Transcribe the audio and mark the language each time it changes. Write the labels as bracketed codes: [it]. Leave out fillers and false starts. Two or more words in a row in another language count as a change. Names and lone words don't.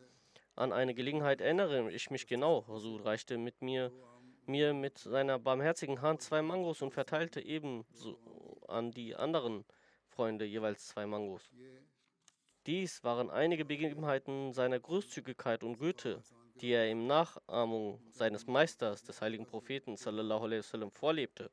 [de] An eine Gelegenheit erinnere ich mich genau. Husur reichte mir mit seiner barmherzigen Hand 2 Mangos und verteilte ebenso an die anderen Freunde jeweils 2 Mangos. Dies waren einige Begebenheiten seiner Großzügigkeit und Güte, die er in Nachahmung seines Meisters, des heiligen Propheten [ar] صلى الله عليه وسلم, [de] vorlebte.